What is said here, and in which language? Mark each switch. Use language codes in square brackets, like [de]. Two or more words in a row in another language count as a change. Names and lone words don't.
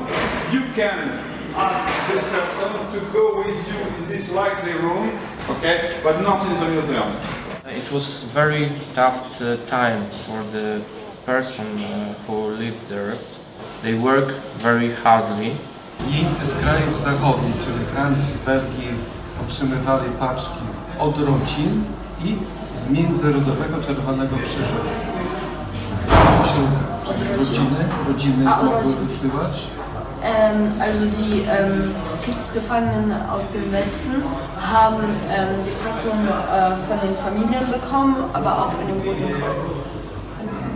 [en] You can ask this person to go with you in this likely room, okay, but not in the museum. It was very tough time for the person who lived there. They work very hardly. [pl] Jeńcy z krajów zachodnich, czyli Francji, Belgii, otrzymywali paczki od rodzin i z Międzynarodowego Czerwonego Krzyża. Rodziny mogły wysyłać. [de] Also die Kriegsgefangenen aus dem Westen haben die Packung von den Familien bekommen, aber auch von dem Roten Kreuz.